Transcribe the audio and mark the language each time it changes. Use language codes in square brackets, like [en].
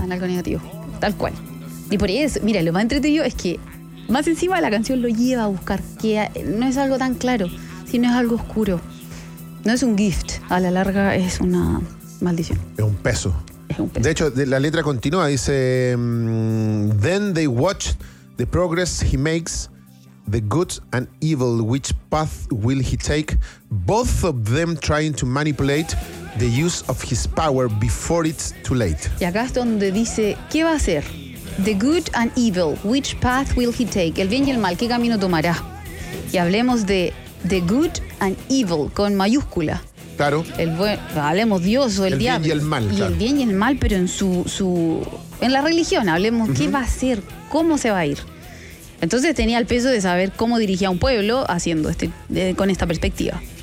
[es] En algo negativo, tal cual. Y por eso, mira, lo más entretenido es que más encima la canción lo lleva a buscar, que no es algo tan claro, sino es algo oscuro. No es un gift, a la larga es una maldición. Es un peso. De hecho, la letra continúa, dice... [en] Then they watch the progress he makes, the good and evil, which path will he take, both of them trying to manipulate the use of his power before it's too late. [es] Y acá es donde dice, ¿qué va a hacer? [en] The good and evil, which path will he take? [es] El bien y el mal, ¿qué camino tomará? Y hablemos de... [en] The good and evil, [es] con mayúscula. Claro. El buen, hablemos Dios o el diablo. El bien y el mal, y claro. El bien y el mal, pero en su en la religión, hablemos, uh-huh. ¿Qué va a hacer? ¿Cómo se va a ir? Entonces tenía el peso de saber cómo dirigía un pueblo haciendo con esta perspectiva.